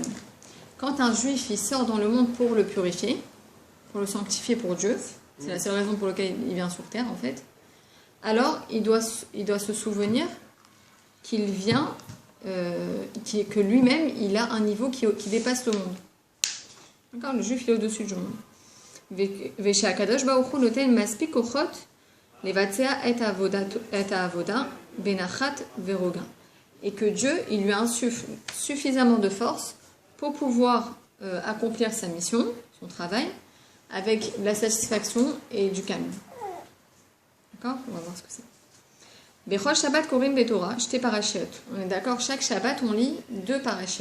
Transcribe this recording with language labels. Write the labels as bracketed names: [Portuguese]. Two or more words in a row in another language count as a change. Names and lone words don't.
[French] Quand un juif il sort dans le monde pour le purifier, pour le sanctifier pour Dieu, c'est la seule raison pour laquelle il vient sur terre en fait, alors il doit se souvenir qu'il vient, que lui-même il a un niveau qui dépasse le monde. D'accord, le juif il est au-dessus du monde. [Hebrew] והקדוש ברוך הוא נותן מספיק כוחות לבצע את עבודה בנחת ורוגע. [French] Et que Dieu il lui insuffle suffisamment de force pour pouvoir accomplir sa mission, son travail, avec de la satisfaction et du calme. D'accord? On va voir ce que c'est. [Hebrew] בכל שבת קוראים בתורה, שתי פרשיות. [French] On est d'accord, chaque Shabbat on lit 2 parashiot.